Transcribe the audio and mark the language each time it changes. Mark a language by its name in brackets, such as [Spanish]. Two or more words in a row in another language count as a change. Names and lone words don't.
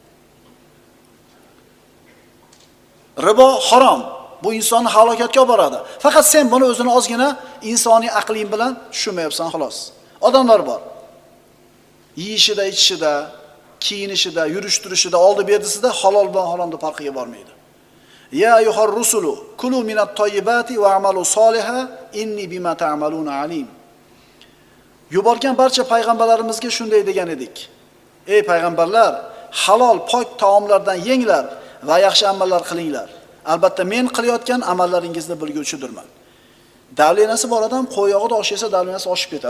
[Uzbek] Ribo harom. Bu insonni halokatga olib boradi. Faqat sen buni o'zini ozgina insoniy aqling bilan tushunmayapsan xolos. Odamlar bor. Yeyishida, ichishida, kiyinishida, yurish-turishida, oldi berdisida halol bilan haromning farqiga bormaydi. [Arabic] يا أيها الرسل كلوا من الطيبات واعملوا صالحا إني بما تعملون عليم. [Uzbek] Yuborgan barcha payg'ambarlarimizga shunday degan edik. Ey payg'ambarlar, halol, pok taomlardan yenglar va yaxshi amallar qilinglar. Albatta men qilayotgan amallaringizni bilguvchidirman. Davlenasi bor odam qo'yog'ida osh yesa davlenasi oshib ketadi.